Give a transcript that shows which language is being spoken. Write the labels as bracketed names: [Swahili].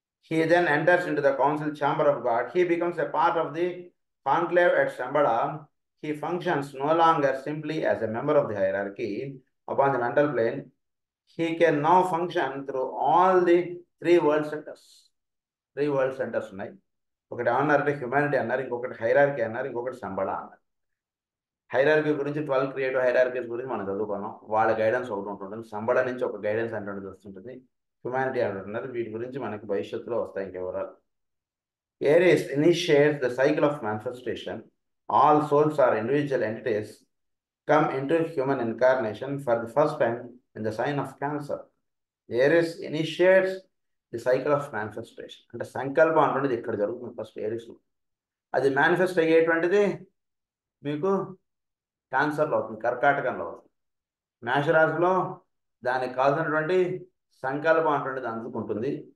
[English] He then enters into the council chamber of God. He becomes a part of the conclave at Shambhala. He functions no longer simply as a member of the hierarchy upon the mental plane. He can now function through all the 3 world centers. 3 world centers [Telugu] ఉన్నాయి. ఒకటి ఏమన్నారంటే humanity అన్నారు, ఇంకొకటి hierarchy అన్నారు, ఇంకొకటి సంబళ అన్నారు. Hierarchy గురించి 12 creative hierarchies గురించి మనం చదువుకున్నాం. వాళ్ళ గైడెన్స్ ఒకటి ఉంటుంది. సంబళ నుంచి ఒక గైడెన్స్ అంటే వస్తుంటుంది. హ్యుమానిటీ అంటున్నారు. వీటి గురించి మనకి భవిష్యత్తులో వస్తాయి ఇంకా వివరాలు. [English] Aries initiates the cycle of manifestation. All souls are individual entities come into human incarnation for the first time in the sign of Cancer. Aries initiates the cycle of manifestation. [Telugu] అంటే సంకల్పం అంటున్నది ఇక్కడ జరుగుతుంది ఫస్ట్ ఏరిస్లో. అది manifest అయ్యేటువంటిది మీకు క్యాన్సర్లో అవుతుంది, కర్కాటకంలో అవుతుంది. మేషరాశిలో దానికి కావాల్సినటువంటి సంకల్పం అంటున్నది అందుకుంటుంది.